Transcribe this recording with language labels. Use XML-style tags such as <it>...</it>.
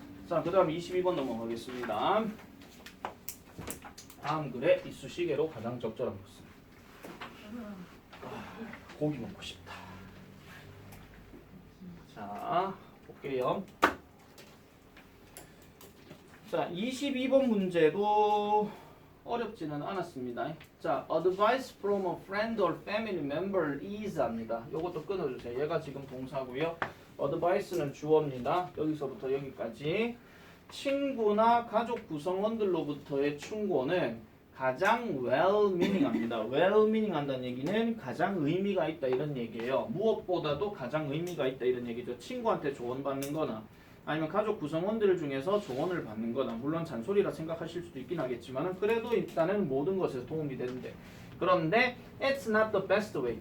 <ko>자, 그 다음에 22번 넘어가겠습니다. 다음 글에 이쑤시개로 가장 적절한 것은. 고기 먹고 싶다. 자, 볼게요. 자, 22번 문제도 어렵지는 않았습니다.</ko> <en>자, advice from a friend or family member is</en> <ko>합니다. 요것도 끊어주세요. 얘가 지금 동사고요. advice는 주어입니다. 여기서부터 여기까지. 친구나 가족 구성원들로부터의 충고는 가장 well-meaning 합니다. well-meaning 한다는 얘기는 가장 의미가 있다 이런 얘기예요. 무엇보다도 가장 의미가 있다 이런 얘기죠. 친구한테 조언받는 거나 아니면 가족 구성원들 중에서 조언을 받는 거나 물론 잔소리라 생각하실 수도 있긴 하겠지만 그래도 일단은 모든 것에 도움이 되는데 그런데</ko> <en>it's not the best way.</en>